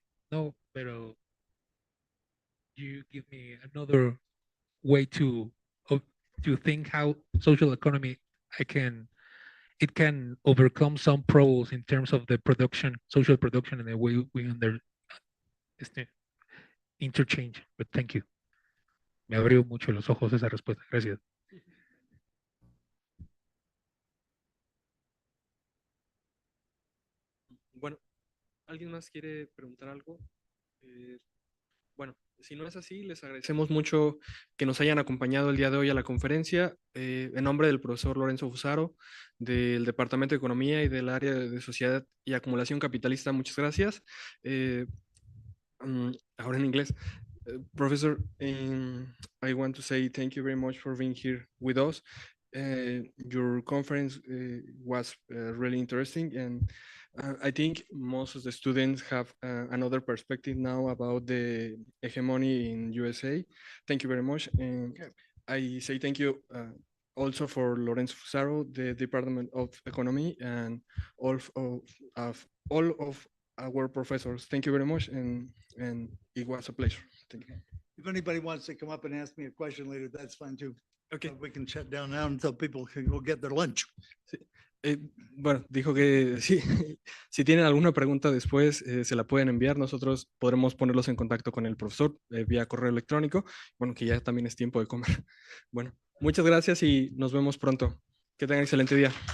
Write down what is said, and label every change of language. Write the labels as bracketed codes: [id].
[es] No, pero [en] you give me another way to think how social economy it can overcome some problems in terms of the production, social production, and the way we interchange. But thank you. [es] Me abrió mucho los ojos esa respuesta. Gracias. Bueno, ¿alguien más quiere preguntar algo? Bueno, si no es así, les agradecemos mucho que nos hayan acompañado el día de hoy a la conferencia. En nombre del profesor Lorenzo Fusaro, del Departamento de Economía y del área de Sociedad y Acumulación Capitalista, muchas gracias. Ahora en inglés. [en] Professor, I want to say thank you very much for being here with us. Your conference was really interesting, and I think most of the students have another perspective now about the hegemony in USA. Thank you very much, and I say thank you also for Lorenzo Fusaro, the Department of Economy, and all of all of our professors. Thank you very much, and it was a pleasure. Thank you. If anybody wants to come up and ask me a question later, that's fine too. Okay. We can shut down now until people can go get their lunch. [es] Sí. Bueno, dijo que sí, si tienen alguna pregunta después, se la pueden enviar. Nosotros podremos ponerlos en contacto con el profesor vía correo electrónico. Bueno, que ya también es tiempo de comer. Bueno, muchas gracias y nos vemos pronto. Que tengan excelente día.